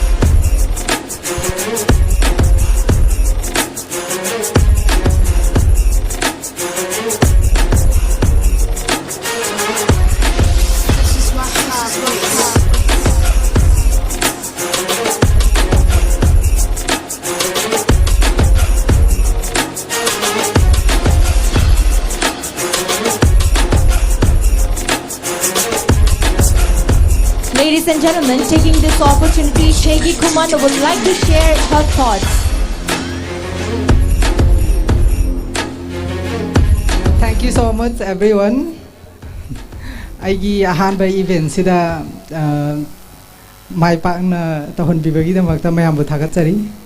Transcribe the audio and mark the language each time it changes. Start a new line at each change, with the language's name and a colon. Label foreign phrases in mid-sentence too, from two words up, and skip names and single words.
English: Ladies and gentlemen, taking this opportunity, Shaggy Khuman would like to share her thoughts. Thank you so much, everyone.
Manipuri: Aigi ahanba event sida mai pakna tahon bibagi da makta mayam bu thagatsari.